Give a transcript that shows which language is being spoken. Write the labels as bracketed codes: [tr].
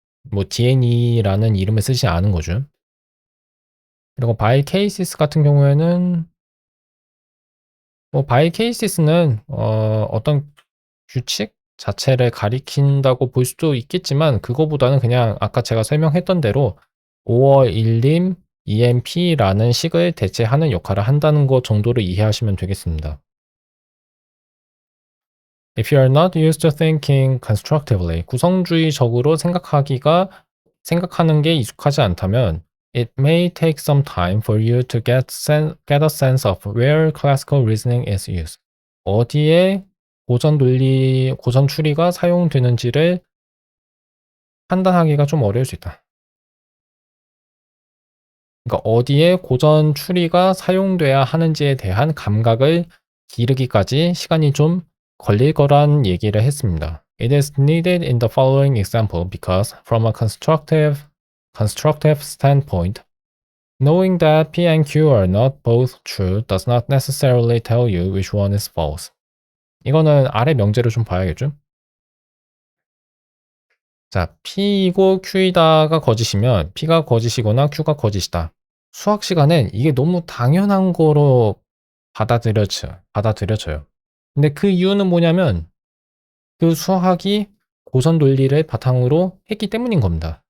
[ko] 뭐 DNE라는 이름을 쓰지 않은 거죠. 그리고 by cases 같은 경우에는 by cases는 어떤 규칙 자체를 가리킨다고 볼 수도 있겠지만 그거보다는 그냥 아까 제가 설명했던 대로 5월 1림 EMP라는 식을 대체하는 역할을 한다는 것 정도로 이해하시면 되겠습니다. [en] If you are not used to thinking constructively, [ko] 구성주의적으로 생각하는 게 익숙하지 않다면 [en] it may take some time for you to get a sense of where classical reasoning is used. [ko] 어디에 고전 추리가 사용되는지를 판단하기가 좀 어려울 수 있다. 그러니까 어디에 고전 추리가 사용돼야 하는지에 대한 감각을 기르기까지 시간이 좀 걸릴 거란 얘기를 했습니다. [en] It is needed in the following example because from a constructive standpoint, knowing that P and Q are not both true does not necessarily tell you which one is false. [ko] 이거는 아래 명제를 좀 봐야겠죠? 자, P이고 Q이다가 거짓이면 P가 거짓이거나 Q가 거짓이다. 수학 시간엔 이게 너무 당연한 거로 받아들여져요. 근데 그 이유는 뭐냐면 그 수학이 고전 논리를 바탕으로 했기 때문인 겁니다.